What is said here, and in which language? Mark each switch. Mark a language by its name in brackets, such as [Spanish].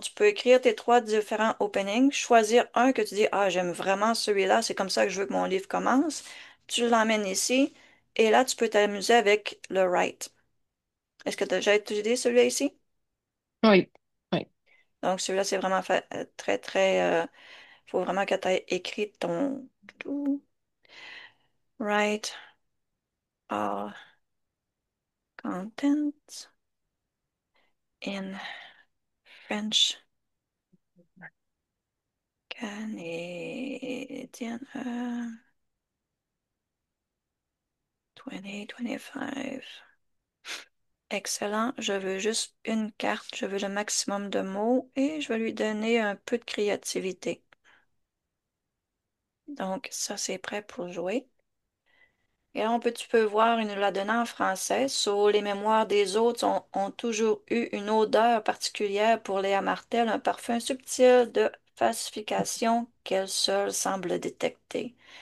[French] Tu peux écrire tes trois différents openings, choisir un que tu dis, ah, j'aime vraiment celui-là, c'est comme ça que je veux que mon livre commence. Tu l'emmènes ici et là, tu peux t'amuser avec le write. Est-ce que tu as déjà étudié celui-là ici? Oui, oui. Donc, celui-là, c'est vraiment très, très. Faut vraiment que tu aies écrit ton tout. [English] Write all content in French Canadian 2025. [French] Excellent. Je veux juste une carte. Je veux le maximum de mots et je vais lui donner un peu de créativité. Donc, ça, c'est prêt pour jouer. Et là, tu peux voir, il nous l'a donné en français. Sur les mémoires des autres ont toujours eu une odeur particulière pour Léa Martel, un parfum subtil de falsification qu'elle seule semble détecter.